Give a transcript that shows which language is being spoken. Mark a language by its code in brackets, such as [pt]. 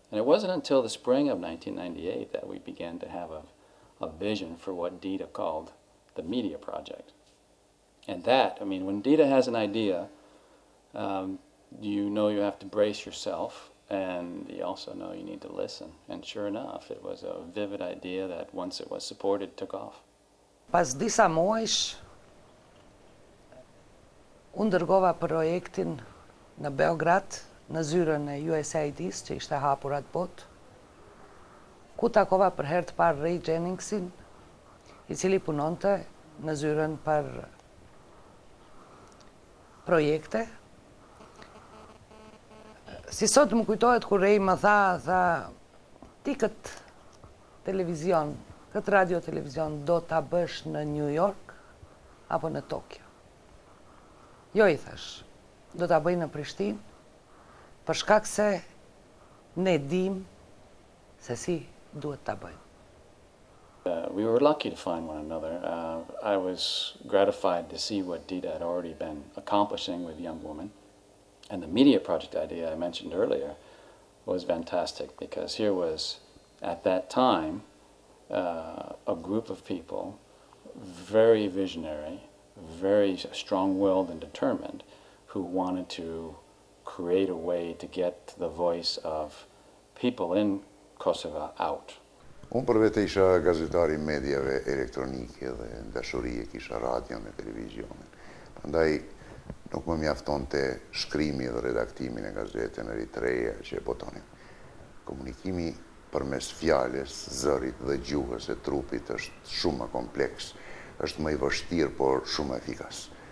[en] And it wasn't until the spring of 1998 that we began to have a vision for what Dita called the media project. And that, I mean, when Dita has an idea, you know you have to brace yourself, and you also know you need to listen. And sure enough, it was a vivid idea that once it was supported, took off. [sq] Pas disa muajsh, unë dërgova projektin në Beograd, në zyrën e USAID-s, që ishte hapur atë botë, ku takova për herë të parë Ray Jenningsin, i cili punonte në zyrën për projekte. Si sot më kujtohet kur Ray më tha, ti këtë televizion, këtë radio-televizion do ta bësh në New York apo në Tokyo? Jo, i thash, do ta bëj në Prishtinë, për shkak se ne dim se si duhet ta bëjmë. [en] We were lucky to find one another. I was gratified to see what Dita had already been accomplishing with young women. And the media project idea I mentioned earlier was fantastic because here was, at that time, a group of people, very visionary, very strong-willed and determined, who wanted to create a way to get the voice of people in Kosovo out. [sq] Unë për vete isha gazetari mediave elektronike dhe në dashuri e kisha radion e televizionin. Prandaj nuk më mjafton të shkrimi dhe redaktimin e gazete në Eritrea që e botonin. Komunikimi përmes fjales, zërit dhe gjuhës e trupit është shumë më kompleks, është më i vështirë, por shumë efikas.